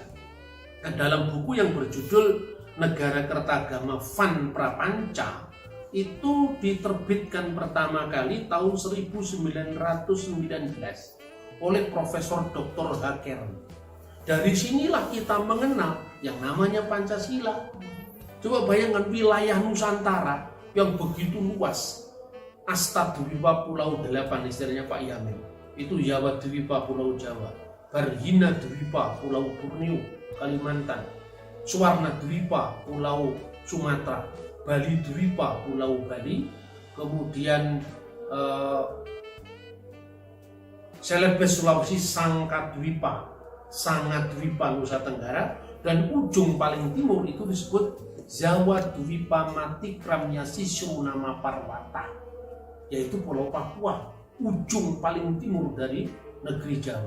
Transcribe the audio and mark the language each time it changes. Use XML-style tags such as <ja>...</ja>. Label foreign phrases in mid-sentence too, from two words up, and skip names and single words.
<id>Dan dalam buku yang berjudul Negara Kertagama Van Prapanca itu diterbitkan pertama kali tahun 1919 oleh Profesor Dr. Hakern. Dari sinilah kita mengenal yang namanya Pancasila. Coba bayangkan wilayah Nusantara yang begitu luas. Astadwipa Pulau 8 istilahnya Pak Yamin. Itu Jawa Dwipa Pulau Jawa. Barhina Dwipa Pulau Borneo, Kalimantan. Suwarna Dwipa Pulau Sumatera. Bali Dwipa Pulau Bali. Kemudian Celebes Sulawesi, Sangkadwipa, Sangadwipa Nusa Tenggara, dan ujung paling timur itu disebut Jawa Dwipa</id> <kaw>Matikram Yasisru Nama Parwata,</kaw> <id>yaitu Pulau Papua, ujung paling timur dari negeri Jawa.</id>